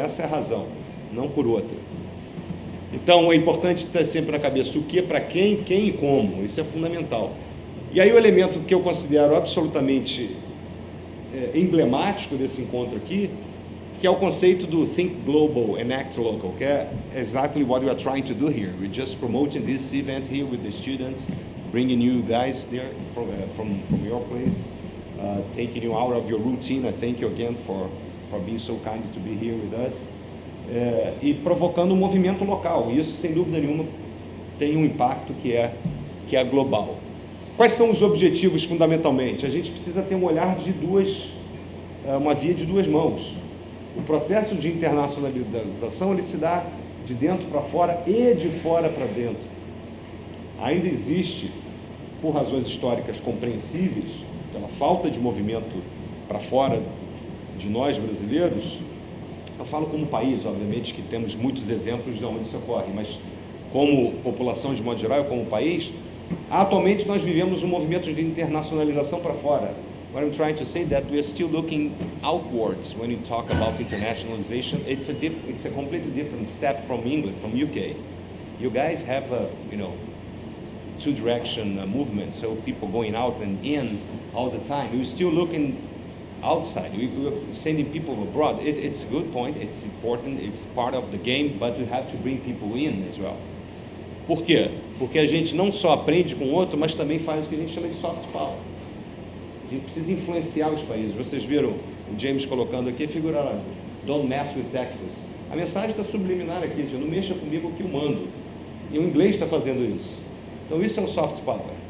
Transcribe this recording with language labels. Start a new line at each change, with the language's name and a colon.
Portuguese: Essa é a razão, não por outra. Então, é importante ter sempre na cabeça o que, para quem e como. Isso é fundamental. E aí o elemento que eu considero absolutamente emblemático desse encontro aqui, que é o conceito do
English: Think Global and Act Local,
Portuguese: que é
English: exactly what we are trying to do here. We're just promoting this event here with the students, bringing you guys there from your place, taking you out of your routine. I thank you again for being so kind to be here with us.
Portuguese: E provocando um movimento local. E isso, sem dúvida nenhuma, tem um impacto que é global. Quais são os objetivos, fundamentalmente? A gente precisa ter um olhar de uma via de duas mãos. O processo de internacionalização, ele se dá de dentro para fora e de fora para dentro. Ainda existe, por razões históricas compreensíveis, pela falta de movimento para fora de nós brasileiros. Eu falo como país, obviamente, que temos muitos exemplos de onde isso ocorre, mas como população de modo geral, como país, atualmente nós vivemos um movimento de internacionalização para fora.
English: What I'm trying to say that we are still looking outwards when you talk about internationalization. It's a completely different step from England, from UK. You guys have a two-direction movement, so people going out and in all the time. You're still looking outside. We're sending people abroad. It's a good point. It's important. It's part of the game, but we have to bring people in as well.
Portuguese: Por quê? Porque a gente não só aprende com o outro, mas também faz o que a gente chama de soft power. A gente precisa influenciar os países. Vocês viram o James colocando aqui, figura lá,
English: don't mess with Texas.
Portuguese: A mensagem está subliminar aqui, não mexa comigo que eu mando. E o inglês está fazendo isso. Então isso é um soft power.